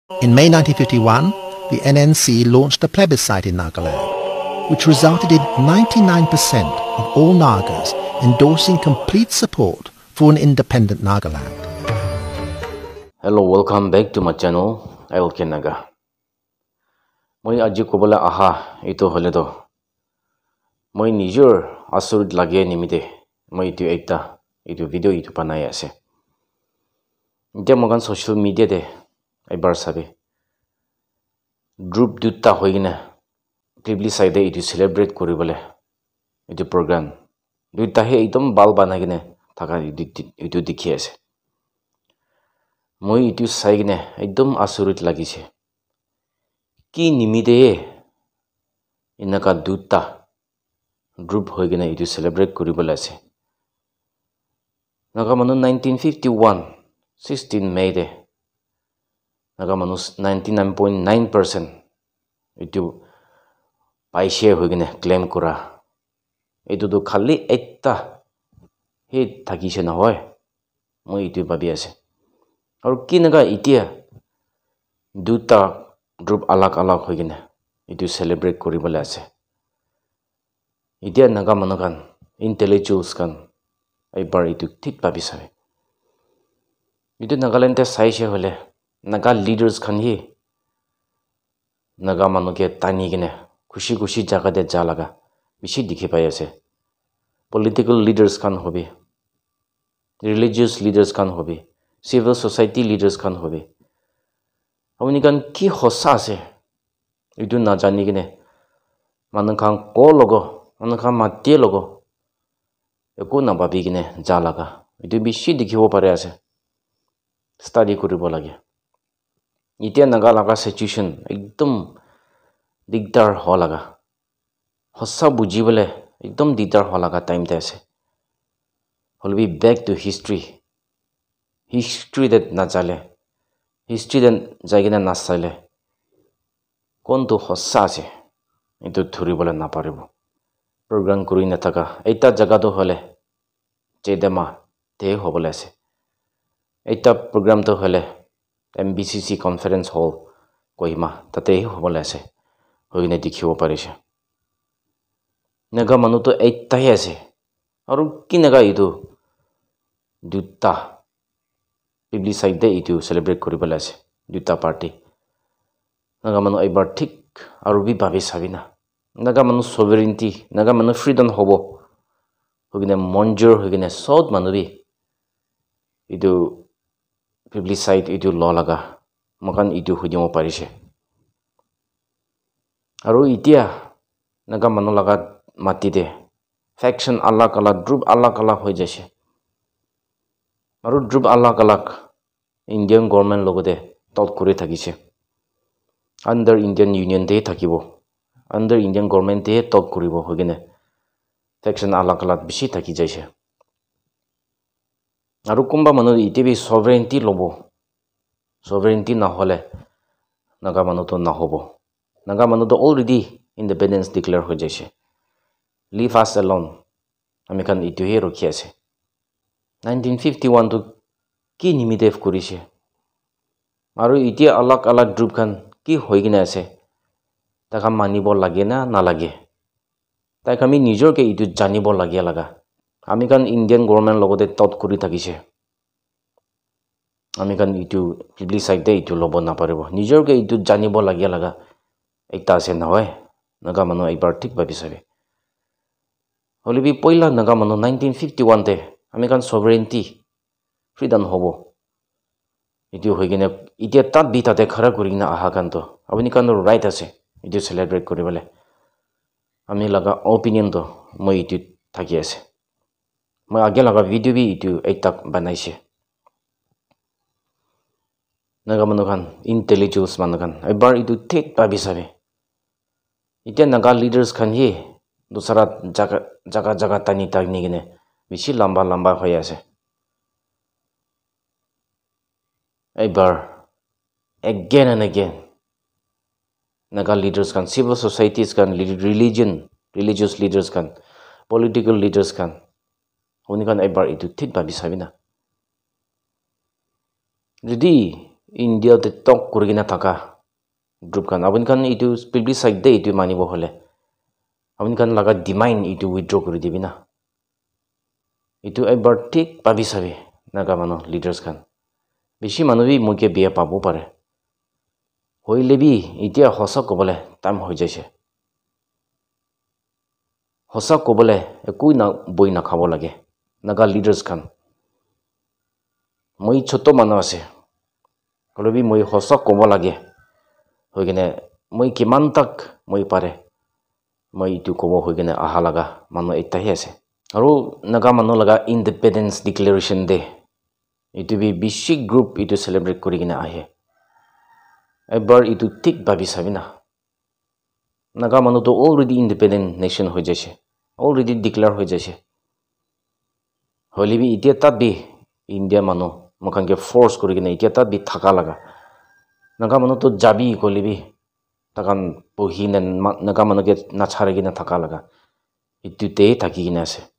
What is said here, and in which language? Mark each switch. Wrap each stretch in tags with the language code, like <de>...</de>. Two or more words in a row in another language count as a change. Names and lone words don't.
<en>In May 1951, the NNC launched a plebiscite in Nagaland, which resulted in 99% of all Nagas endorsing complete support for an independent Nagaland. Hello, welcome back to my channel, LK Naga.</en> <nag>Moi aji kobala aha ito holedo. Moi nijur asurid lage nimite. Moi itu video itu panai ase. Dia mogan</nag> <en>social media</en> <nag>de ibar sabe. Group dutta hoigina. Plebiscite itu celebrate koribole. Itu program. Duita he itom bal banagine thaka itu dikhi ase. Moi itu saigine ekdom asurit lagise. Ki nimide inaka duta group hoigina itu celebrate koribole ase. Naga manu 1951 16 May de naga manu 99.9% itu paishe hoigina claim kora. Itu do khali ekta he thakise na hoy. Moi itu babi ase. Aur kinaga itia duta group alak hoigina itu celebrate koribole ase. Itia naga manakan intellectuals kan ibar itu thik babi sabe. Itu Nagaland te saise hole naga leaders kan hi naga manuke tani gine khushi jaga de jalaga bishi dikhi pai ase.</nag> <en>Political leaders</en> <nag>kan hobe,</nag> <en>religious leaders</en> <nag>kan hobe,</nag> <en>civil society leaders</en> <nag>kan hobe. Awni kan ki hossa ase itu na jani gine manukhan ko logo manukhan mate logo eko na babi gine jalaga itu bishi dikhibo pare ase. Study koribo lage. Itia naga laga situation ekdom digdar ho laga. Hossa bujibole ekdom digdar ho laga time te ase. Holbi</nag> <en>back to history.</en> <nag>History that na jale. History that jagina na sale. Kontu hossa ase. Itu thuribole na paribo. Program kuri na thaka. Eita jaga do hole. Chedema te hobole ase. Eita program to hole MBCC Conference Hall Kohima tate hobole ase. Hoine dikhibo parise. Naga manu to eita hi ase. Aru ki naga itu duta plebiscite de itu celebrate koribole ase. Duta party. Naga manu ibar thik aru bi babi sabina. Naga manu sovereignty, naga manu freedom hobo. Hogine monjur hogine sod manu bi itu plebiscite itu law laga makan itu hujimo parise. Aru itia naga manu laga mati de faction alak group alak hoi jase. Aru group alak Indian government logode tot kore thakise.</nag> <en>Under Indian Union</en> <nag>de thakibo.</nag> <en>Under Indian government</en> <nag>de tot koribo hogine faction alak bishi thaki jaise. Aru kumba manu itibi sovereignty lobo. Sovereignty na hole naga manu to na hobo. Naga manu to</nag> <en>already independence declare</en> <nag>ho jaise.</nag> <en>Leave us alone.</en> <nag>Amikan itu he rokhi ase. 1951 to ki nimite korise. Aru itia alak group kan ki hoigina ase. Taka manibo lage na nalage. Tai kami nijor ke itu janibo lage laga. Ami kan Indian government logote tot kuri thakise. Ami kan itu plebiscite de itu lobo na paribo. Nijor ke itu janibo lage laga. Ekta ase na hoy. Naga manu ibar thik babi sabe. Holibi poila naga manu 1951 te ami kan</nag> <en>sovereignty freedom</en> <nag>hobo. Itu hoigine itia tat bi tate khara kurina aha kan to. Abuni kan right ase. Itu celebrate koribole. Ami laga opinion to moi itu thaki ase. Moi age laga video bi itu ekta banaise. Naga manu kan intellectuals manu kan ibar itu thik babi sabe. Itia naga leaders kan hi dusara jaga tani gine bishi lamba hoi ase. Ibar</nag> <en>again and again</en> <nag>naga leaders kan</nag> <en>civil societies</en> <nag>kan</nag> <en>religious leaders</en> <nag>kan</nag> <en>political leaders</en> <nag>kan honi kan ibar itu thik babi sabina. Jadi India te tok kurigina thaka group kan abun kan itu plebiscite de itu manibo hole abun kan laga demand itu withdraw kuri dibina itu ebar thik pabi sabi naga mano leaders kan beshi manu bi muke biya pabu pare hoile bi itia hosa kobole time hoi jaise hosa kobole ekui na boi na khabo lage naga leaders kan moi choto manu ase kolobi moi hosa kobo lage hoigene moi kiman tak moi pare moi itu kobo hoigene aha laga manu ekta hi ase aru naga manu laga</nag> <en>independence declaration day</en> <nag>itu bi bishi group itu celebrate kurigene ahe ebar itu tik babi sabina naga manu to</nag> <en>already independent nation</en> <nag>hoi jaise</nag> <en>already declare</en> <nag>hoi jaise holibi itia tat bi india manu mokan ke force kurigene itia tat bi thaka laga naga manu to jabi kolibi takan pohine naga manu ke nachare gina thaka laga itu te thaki gina ase</nag>